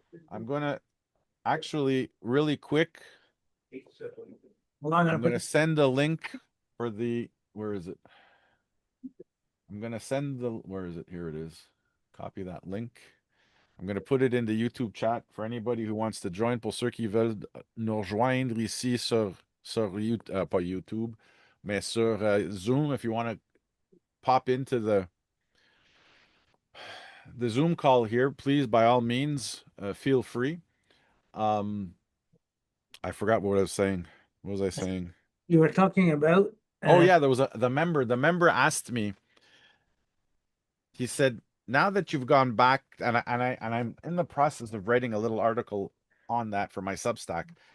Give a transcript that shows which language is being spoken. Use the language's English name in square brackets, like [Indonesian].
[English] I'm gonna actually really quick, I'm gonna send a link for the, where is it? I'm gonna send the, where is it? Here it is. Copy that link. I'm gonna put it in the YouTube chat for anybody who wants to join. [French] Pour ceux qui veulent nous rejoindre ici sur pas YouTube, mais sur Zoom. [English] If you want to pop into the Zoom call here, please, by all means, feel free. I forgot what I was saying. What was I saying? You were talking about. Oh yeah, there was the member. The member asked me. He said, "Now that you've gone back, and I'm in the process of writing a little article on that for my Substack.